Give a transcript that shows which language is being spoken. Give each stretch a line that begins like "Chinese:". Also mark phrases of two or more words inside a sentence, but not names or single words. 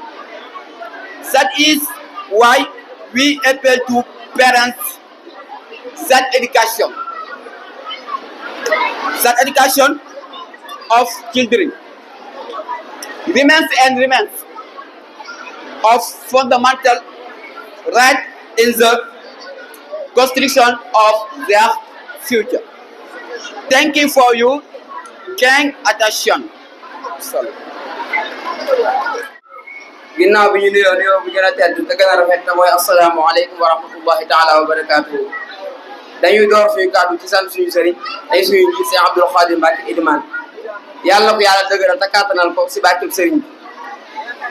English: That is why we appeal to parents that education of children remains of fundamental right in the construction of their future. Thank you for your kind attention.
Wolof: ginnaaw bi ñu nuyoo bu gën a tedd te gën a rafet te mooy
Arabic: السلام عليكم ورحمة الله تعالى وبركاته
Wolof: dañuy door suñu kàddu ci sant suñu sëriñ tey suñu njiit Sëriñ Abdul Xaadir Mbàkke Ilimaan yàlla ko yàlla dëgëral te kàttanal ko si barkeb sëriñ bi di